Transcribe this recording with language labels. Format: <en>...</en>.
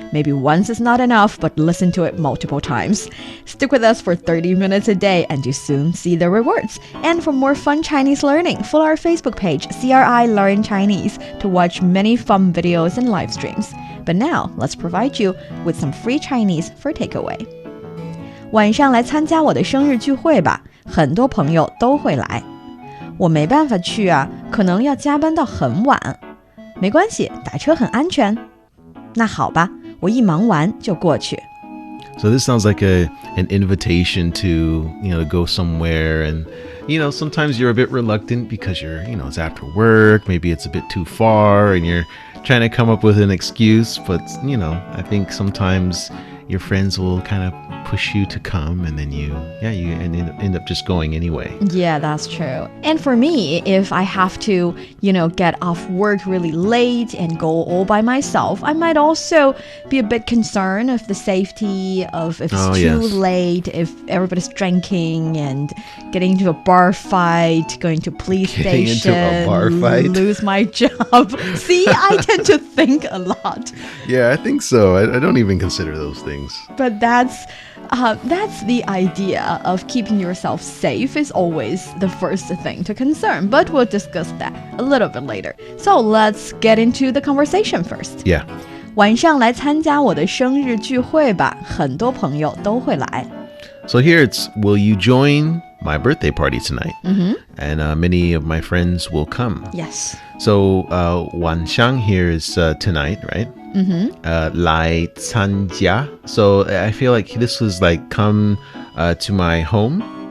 <en>Maybe once is not enough, but listen to it multiple times. Stick with us for 30 minutes a day and you soon see the rewards. And for more fun Chinese learning, follow our Facebook page, CRI Learn Chinese, to watch many fun videos and live streams. But now, let's provide you with some free Chinese for takeaway.</en> <zh>晚上来参加我的生日聚会吧，很多朋友都会来。我没办法去啊，可能要加班到很晚。没关系，打车很安全。那好吧，我一忙完就过去。</zh> <en>So this sounds like an invitation to to go somewhere, and sometimes you're a bit reluctant because you're it's after work, maybe it's a bit too far, and you're trying to come up with an excuse. But I think sometimes your friends will kind of push you to come, and then you end up just going anyway. Yeah, that's true. And for me, if I have to, get off work really late and go all by myself, I might also be a bit concerned of the safety of if it's too late, if everybody's drinking and getting into a bar fight, going to police station, into a bar fight? lose my job. See, I tend to think a lot. Yeah, I think so. I don't even consider those things. But that's the idea of keeping yourself safe is always the first thing to concern. But we'll discuss that a little bit later. So let's get into the conversation first. Yeah.</en> <zh>晚上来参加我的生日聚会吧，很多朋友都会来。</zh> <en>So here it's, will you join my birthday party tonight? And many of my friends will come. Yes. So 晚上 here is tonight, right?</en> <zh>来参加.</zh> <en>So I feel like this was like come to my home.</en>